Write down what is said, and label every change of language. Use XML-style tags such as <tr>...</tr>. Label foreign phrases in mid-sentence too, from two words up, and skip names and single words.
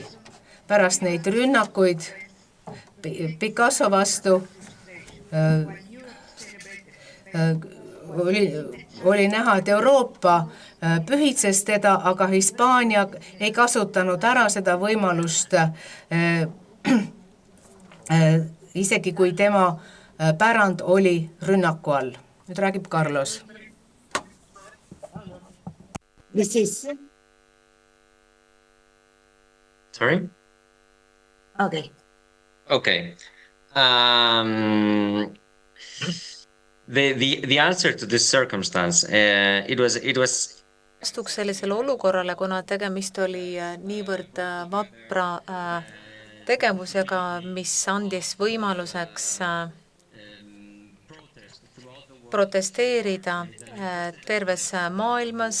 <et>Pärast neid rünnakuid Picasso vastu oli näha, et Euroopa pühitses teda, aga Hispaania ei kasutanud ära seda võimalust, isegi kui tema pärand oli rünnaku all. Nüüd räägib Carlos.</et> <en>This is Sorry? okay. Okay. The answer to this circumstance, it was</en> <et>Vastuks sellisele olukorrale, kuna tegemist oli niivõrd vapra tegevusega, mis andis võimaluseks protesteerida terves maailmas.</et>